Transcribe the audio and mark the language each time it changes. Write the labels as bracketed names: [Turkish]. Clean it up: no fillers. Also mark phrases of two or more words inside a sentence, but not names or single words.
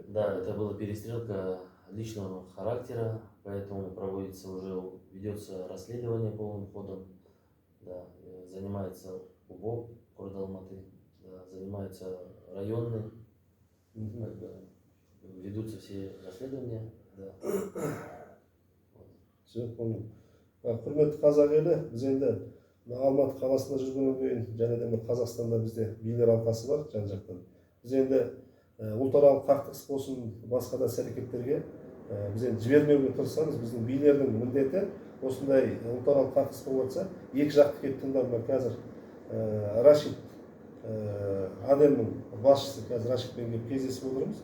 [Russian] Да, это была перестрелка личного характера, поэтому ведется расследование полным ходом. Да, занимается УБОП города Алматы, да, занимается районный, ведутся все расследования. Да. Все, понял. [Kazakh] Құрметті қазақ елі, біз енді Алматы қаласында жүргеннен кейін және де Қазақстанда бізде билер алқасы бар жан-жақтан. Біз енді ұлтаралық қақтығыс болсын, басқа да іс-әрекеттерге біз енді жібермеуге тырысамыз. Біздің билердің міндеті осындай ұлтаралық қақтығыс болып жатса, екі жақты келіп тыңдап, қазір Рашид Адемнің басшысы қазір Рашидпен келіп кездесіп отырмыз.